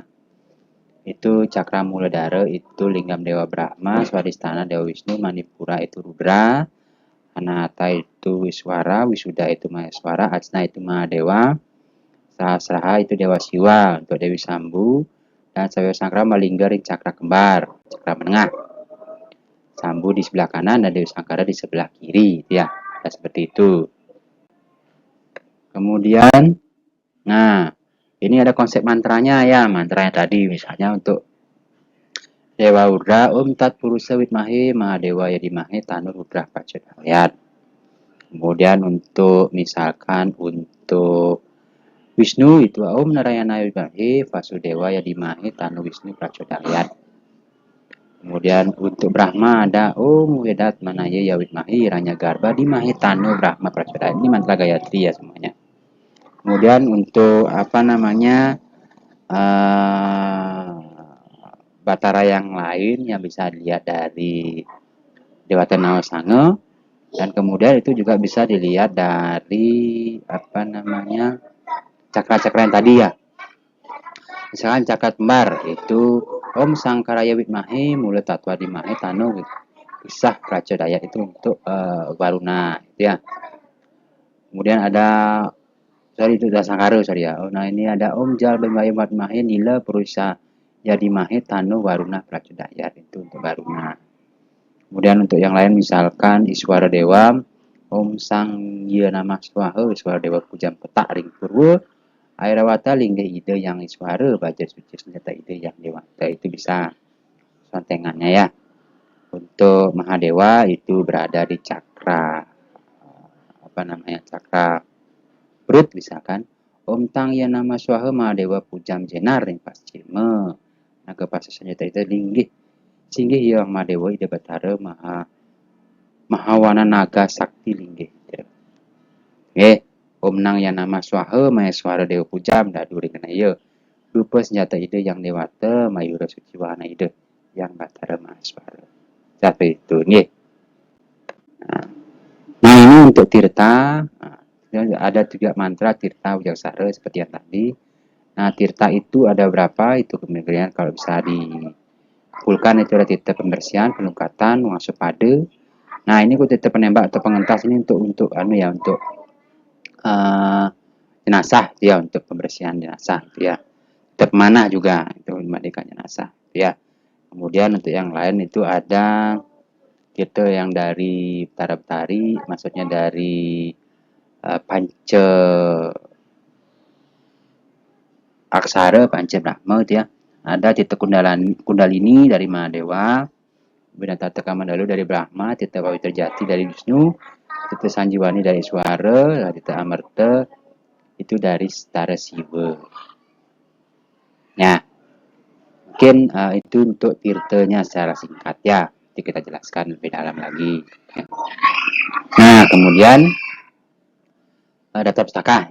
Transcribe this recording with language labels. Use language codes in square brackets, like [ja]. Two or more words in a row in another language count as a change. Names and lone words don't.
[id] Itu cakra muladhara itu linggam Dewa Brahma, Swadhisthana Dewa Wisnu, Manipura itu Rudra, Anahata itu Wiswara, Wisuda itu Maheswara, Ajna itu Mahadewa, Sahasraha itu Dewa Siwa untuk Dewi Sambu, dan Sayo Sangkara Malingga ring cakra kembar, cakra menengah. Sambu di sebelah kanan dan Dewi Sangkara di sebelah kiri, ya. Nah, seperti itu. Kemudian, nah, ini ada konsep mantranya ya, mantranya tadi misalnya untuk Dewa Rudra, [sa] Om Tat Purusa Widmahe Mahadewa Yadimahe Tanu Rudra Prachodayat. [id] Kemudian untuk misalkan untuk Wisnu itu [sa] Om Narayana Widmahe Vasudewa Yadimahe Tanu Wisnu Prachodayat. [id] Kemudian untuk Brahma ada [sa] Om Vedat Manaya Yawidmahe Ranya Garba Dimahe Tanu Brahma Prachodayat. [id] Ini mantra Gayatri ya semuanya. Kemudian untuk apa namanya, Batara yang lain yang bisa dilihat dari Dewata Nawasanga, dan kemudian itu juga bisa dilihat dari apa namanya, cakra-cakra yang tadi ya. Misalkan cakra kembar itu [sa] Om Sangkaraya Widmahe Mula Tatwa Dimahe Tanu Kisah Prachodayat [id] itu untuk Varuna itu ya. Kemudian ada itu Dasangkara ya. Oh, nah ini ada [sa] Om Jal Bimaya Watmahe Nila Purusa Yadimahe Tanu Varuna Prachodayat [id] itu untuk Varuna. Kemudian untuk yang lain misalkan Iswara Dewa [ban] Om Sang Nama Swaha Iswara Dewa Pujam Petak Ring Purwa Airawata Lingga Ide yang Iswara Baja Suci Senjata Ide yang Dewata [id] itu bisa santengannya ya. Untuk Mahadewa itu berada di cakra apa namanya, cakra perut misalkan [ban] Om Tang ya nama Swaha Mahadewa Pujam Jenar yang Paschima naga pasa senjata itu linggih singgih yang Mahadewa ide Batara Mahawana naga sakti linggih. Om Nang ya nama Swaha Maheswara Dewa Pujam daduri kena iya rupa senjata ide yang Dewata Mayura Suci Wahana ide yang Batara Maheswara. [id] Seperti itu nih. Nah, ini untuk tirta. Nah, ada juga mantra tirta wijaksara seperti yang tadi. Nah, tirta itu ada berapa? Itu kemudian kalau bisa dikumpulkan itu ada tirta pembersihan, penungkatan, wangsupada. Nah, ini tirta penembak atau pengentas ini untuk untuk jenazah ya, untuk pembersihan jenazah ya. Tirta pemanah juga itu memandikan jenazah ya. Kemudian untuk yang lain itu ada tirta yang dari Betara Betari, maksudnya dari Panca Aksara, Panca Brahma gitu ya. Ada Tita Kundalini dari Mahadewa, kemudian Tata Kamandalu dari Brahma, Tita Pawitra Jati dari Wisnu, Tita Sanjiwani dari Suara, Tita Amarta itu dari Setara Siwa. Nah, mungkin itu untuk tirtanya secara singkat ya. Nanti kita jelaskan lebih dalam lagi. Nah, kemudian daftar pustaka.